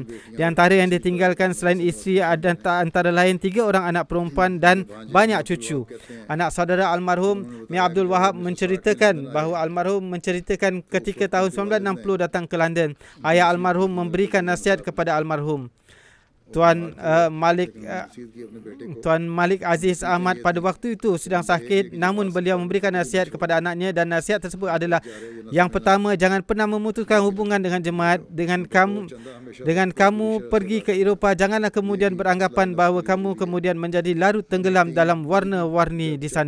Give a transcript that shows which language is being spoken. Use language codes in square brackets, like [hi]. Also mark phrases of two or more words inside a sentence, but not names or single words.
[ms] Di antara yang ditinggalkan selain isteri ada antara lain 3 orang anak perempuan dan banyak cucu. Anak saudara almarhum Mia Abdul Wahab menceritakan bahawa almarhum menceritakan ketika tahun 1960 datang ke London, ayah almarhum memberikan nasihat kepada almarhum. Tuan Malik [ur] نصیحت کی اپنے بیٹے کو [ms] Tuan Malik Aziz Ahmad pada waktu itu sedang sakit, namun beliau memberikan nasihat kepada anaknya, dan nasihat tersebut adalah yang pertama, jangan pernah memutuskan hubungan dengan jemaat. Dengan kamu pergi ke Eropah, janganlah kemudian beranggapan bahawa kamu kemudian menjadi larut tenggelam dalam warna-warni di sana.